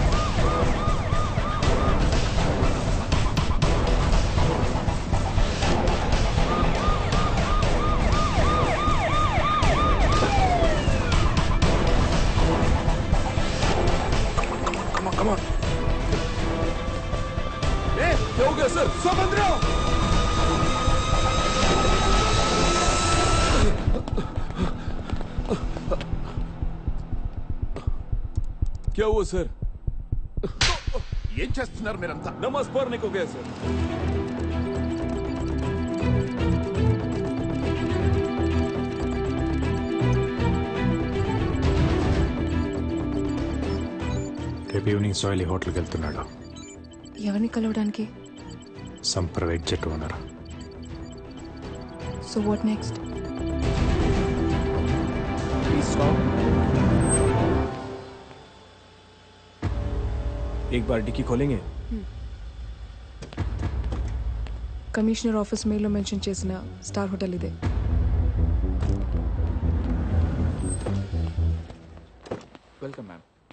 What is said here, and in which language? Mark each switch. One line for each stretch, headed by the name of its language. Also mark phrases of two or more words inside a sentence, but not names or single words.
English: Come on.
Hindi: ए, क्या हो गया सर? सब अंदर आओ। क्या हुआ सर?
Telugu: ఏం చేస్తున్నారు మీరంతా?
Hindi: नमाज पढ़ने को गया सर।
Telugu: రేపు ఈవినింగ్ సోయలి హోటల్కి వెళ్తున్నాడు. ఎవరిని కలవడానికి?
English: some private jet owner. So what next? Please stop.
Hindi: एक बार डिक्की खोलेंगे.
English: commissioner office
Telugu: మెయిల్లో మెన్షన్ చేసిన
English: star hotel
Telugu: ఇదే.
English: welcome ma'am.